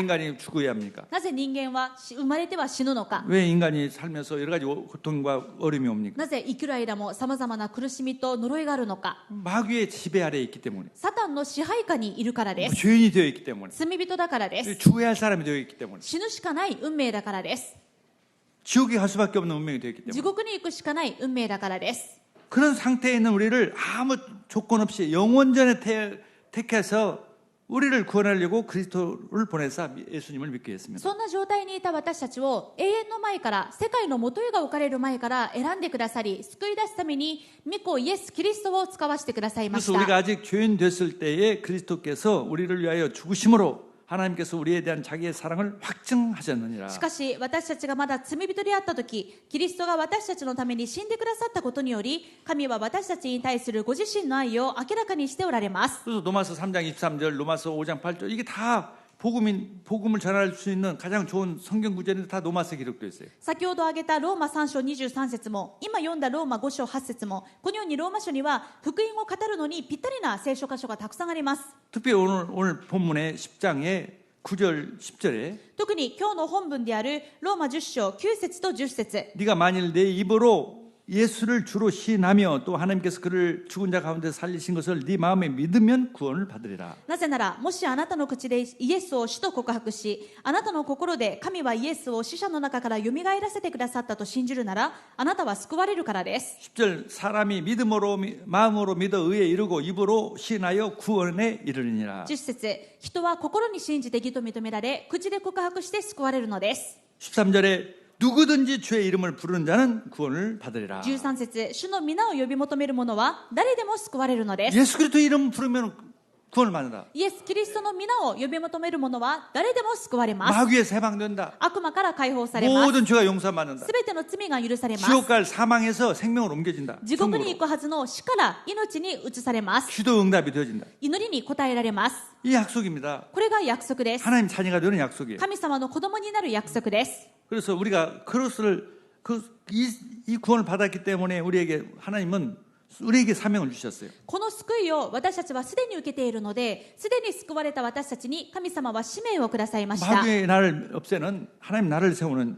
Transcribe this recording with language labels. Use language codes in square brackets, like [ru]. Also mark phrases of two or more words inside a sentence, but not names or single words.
[ko] 왜 인간이 죽어야 합니까? [ja] なぜ人間は生まれては死ぬのか。 [ko] 왜 인간이 살면서 여러 가지 고통과 어려움이 옵니까? [ja] なぜ生きる間もさまざまな苦しみと呪いがあるのか。 [ko] 마귀의 지배 아래에 있기 때문에 [ja] サタンの支配下にいるからです。 [ko] 죄인이 되어 있기 때문에 [ja] 罪人だからです。 [ko] 죽어야 할 사람이 되어 있기 때문에 [ja] 死ぬしかない運命だからです。 [ko] 지옥에 갈 수밖에 없는 운명이 되어 있기 [ja] 地 [ko] 때문에 [ja] 獄に行くしかない運命だからです。 [ko] 그런 상태에 있는 우리를 아무 조건 없이 영원전에 택해서 우리를 구원하려고 그리스도를 보내사 예수님을 믿게 했습니다. [ja] そんな状態にいた私たちを永遠の前から世界の元へが置かれる前から選んでくださり救い出すために御子イエス・キリストを使わせてくださいまし [ko] 그래서 우리가 [ja] た。 [ko] 아직 죄인 됐을 때에 그리스도께서 우리를 위하여 죽으심으로 하나님께서 우리에 대한 자기의 사랑을 확증하셨느니라. [ja] しかし私たちがまだ罪人であった時キリストが私たちのために死んでくださったことにより神は私たちに対するご自身の愛を明らかにしておられます。 [ko] 그래서 로마서 3장 23절, 로마서 5장 8절 이게 다 복음을 전할 수 있는 가장 좋은 성경 구절인데 다 로마서에 기록되어 있어요. [ja] 先ほど挙げたローマ3章23節も今読んだローマ5章8節もこのようにローマ書には福音を語るのにぴったりな聖書箇所がたくさんあります。 [ko] 특별히 오늘 본문의 10장의 9절 10절에 [ja] 特に今日の本文であるローマ10章9節と10節 [ko] 네가 만일 내 입으로 예수를 주로 시인하며 또 하나님께서 그를 죽은 자 가운데 살리신 것을 네 마음에 믿으면 구원을 받으리라. [ja] なぜならもしあなたの口でイエスを主と告白しあなたの心で神はイエスを死者の中からよみがえらせてくださったと信じるならあなたは救われるからです。 [ko] 10절 사람이 마음으로 믿어 의에 이르고 입으로 시인하여 구원에 이르리니라. [ja] 10 節人は心に信じて義と認められ口で告白して救われるのです。 [ko] 13절에 누구든지 주의 이름을 부르는 자는 구원을 받으리라. [ja] 13 節主の皆を呼び求める者は誰でも救われるのです。 [ko] 예수 그리스도 이름 부르면 구원을 받는다. [ja] イエス・キリストの皆を呼び求める者は誰でも救われます。 [ko] 마귀에서 해방된다. [ja] 悪魔から解放されます。 [ko] 모든 죄가 용서받는다. [ja] すべての罪が許されます。 [ko] 지옥 갈 사망에서 생명으로 옮겨진다. [ja] 地獄に [ko] 천국으로. [ja] 行くはずの死から命に移されます。 [ko] 기도 응답이 되어진다. [ja] 祈りに応えられます。 [ko] 이 약속입니다. [ja] これが約束です。 [ko] 하나님 자녀가 되는 약속이에요. [ja] 神様の子供になる約束です。 [ko] 그래서 우리가 이 구원을 받았기 때문에 하나님은 우리에게 사명을 주셨어요. [ja] この救いを私たちはすでに受けているので、すでに救われた私たちに神様は使命をくださいました。 [ko] 마귀의 나를 없애는 하나님 나를 세우는